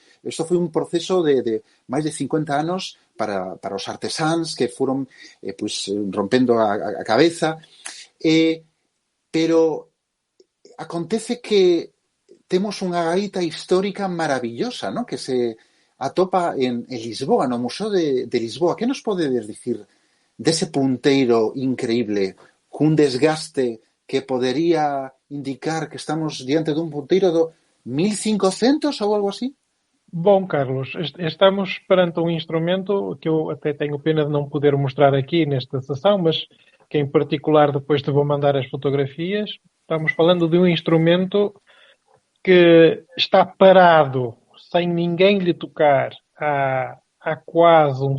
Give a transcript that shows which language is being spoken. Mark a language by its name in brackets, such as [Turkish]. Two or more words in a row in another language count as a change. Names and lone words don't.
[Galician] Isto foi un proceso de máis de 50 anos para os artesáns que foron rompendo a cabeza, pero acontece que temos unha gaita histórica maravillosa, ¿no? Que se atopa en Lisboa, no Museo de Lisboa. Que nos podedes dicir dese punteiro increíble, cun desgaste que podería indicar que estamos diante dun punteiro do 1500 ou algo así? [Portuguese] Bom, Carlos, estamos perante um instrumento que eu até tenho pena de não poder mostrar aqui nesta sessão, mas que em particular depois te vou mandar as fotografias. Estamos falando de um instrumento que está parado, sem ninguém lhe tocar, há quase um